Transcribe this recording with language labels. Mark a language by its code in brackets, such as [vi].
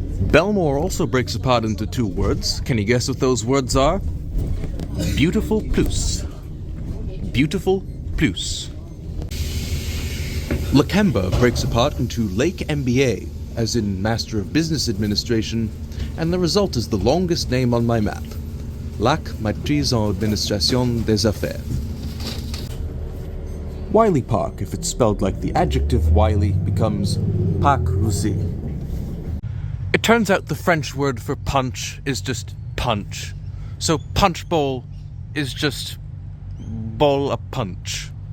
[en] Belmore also breaks apart into two words. Can you guess what those words are? Beautiful plus. Beautiful plus. Lakemba breaks apart into Lake MBA, as in Master of Business Administration, and the result is the longest name on my map. [fr] Lac Maîtrise en Administration des Affaires. [en] Wiley Park, if it's spelled like the adjective wily, becomes [fr] Parc Russie. [en] It turns out the French word for punch is just punch. So punch bowl is just bowl a punch.